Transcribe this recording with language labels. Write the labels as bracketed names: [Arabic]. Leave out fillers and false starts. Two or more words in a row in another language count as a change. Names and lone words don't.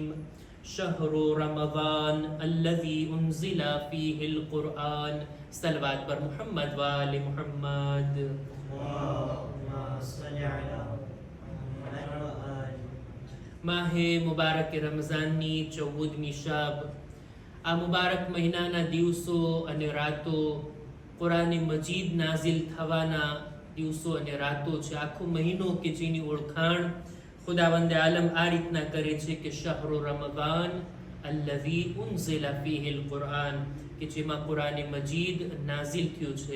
[Arabic] شهر رمضان الذي أنزل فيه القرآن. [Urdu] صلوات پر محمد و آل محمد. [Gujarati] માહે મુબારક રમઝાનની 14મી શબ। આ મુબારક મહિનાના દિવસો અને રાતો કુરાન મજીદ નાઝિલ થવાના દિવસો અને રાતો છે। આખો મહિનો કે જેની ઓળખાણ ખુદાવંદ આલમ આ રીતના કરે છે કે [Arabic] شهر رمضان الذي أنزل فيه القرآن, [Gujarati] કે જેમાં કુરાન મજીદ નાઝિલ થયું છે।